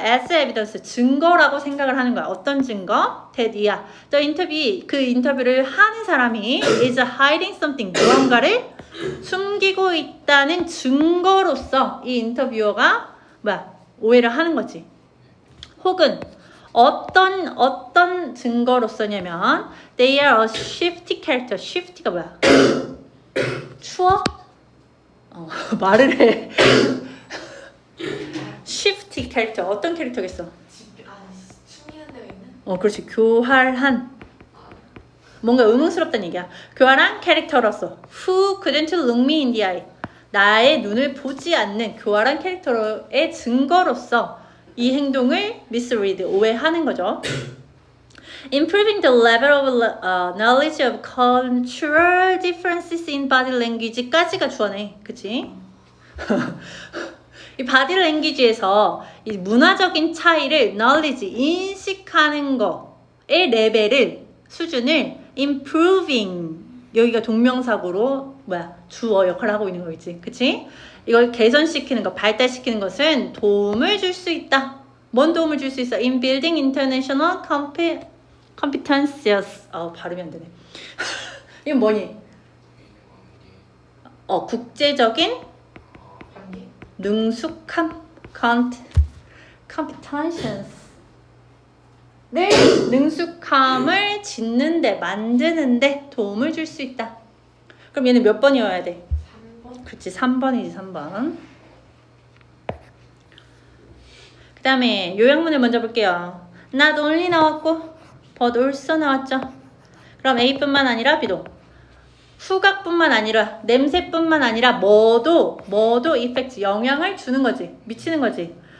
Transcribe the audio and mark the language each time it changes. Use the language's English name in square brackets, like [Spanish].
[English] as evidence. [Korean] 증거라고 생각을 하는 거야. 어떤 증거? that 이야. 그 인터뷰를 하는 사람이 [English] is hiding something. [Korean] 무언가를 숨기고 있다는 증거로서 이 인터뷰어가 오해를 하는 거지. 혹은 어떤 증거로서냐면 [English] they are a shifty character. [Korean] shifty가 뭐야? 추워? 말을 해. [English] shifty character. [Korean] 어떤 캐릭터겠어? 숨기는 데가 있는? 그렇지. 교활한. 뭔가 의문스럽다는 얘기야. 교활한 캐릭터로서 [English] who couldn't look me in the eye. [Korean] 나의 눈을 보지 않는 교활한 캐릭터의 증거로서 이 행동을 misread, 오해하는 거죠. [English] Improving the level of knowledge of cultural differences in body language까지가 [Korean] 주어네. 그치? 이 body language에서 이 문화적인 차이를 knowledge, 인식하는 거의 레벨을, 수준을 improving, 여기가 동명사구로 주어 역할을 하고 있는 거겠지. 그치? 이걸 개선시키는 것, 발달시키는 것은 도움을 줄 수 있다. 뭔 도움을 줄 수 있어? [English] In building international competencies. [Korean] 발음이 안 되네. 이건 뭐니? 국제적인 관계? 능숙함, competencies. 늘 능숙함을 짓는데, 만드는데 도움을 줄 수 있다. 그럼 얘는 몇 번이어야 돼? 3번? 그치, 3번이지, 3번. 그 다음에 요약문을 먼저 볼게요. [English] Not only [Korean] 나왔고 [English] but also [Korean] 나왔죠. 그럼 A뿐만 아니라 B도, 후각뿐만 아니라 냄새뿐만 아니라 뭐도 이펙트, 영향을 주는 거지, 미치는 거지.